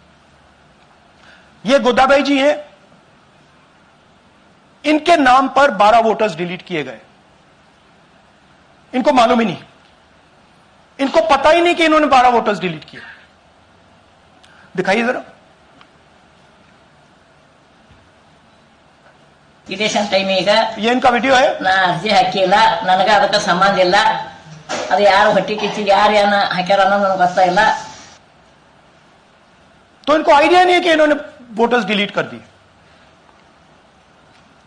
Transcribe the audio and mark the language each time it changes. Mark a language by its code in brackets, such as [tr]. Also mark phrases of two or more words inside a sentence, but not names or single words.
[hi] ये गोदाबाई जी हैं, इनके नाम पर 12 वोटर्स डिलीट किए गए. इनको मालूम ही नहीं, इनको पता ही नहीं कि इन्होंने 12 वोटर्स डिलीट किए. दिखाइए जरा. [kn] ಟೈಮ್ ಈಗ [hi] ये इनका वीडियो है. [kn] ನಾ ಅರ್ಜಿ ಹಾಕಿಲ್ಲ, ನನಗ ಅದಕ್ಕೆ ಸಂಬಂಧ ಇಲ್ಲ. ಅದು ಯಾರು ಹೊಟ್ಟಿ ಕಿಚ್ಚಿಗೆ ಯಾರು ಏನ ಹಾಕ್ಯಾರ ಅನ್ನೋದು ನನಗೆ ಗೊತ್ತಾಗಿಲ್ಲ. [hi] तो इनको आइडिया नहीं है कि इन्होंने वोटर्स डिलीट कर दिए.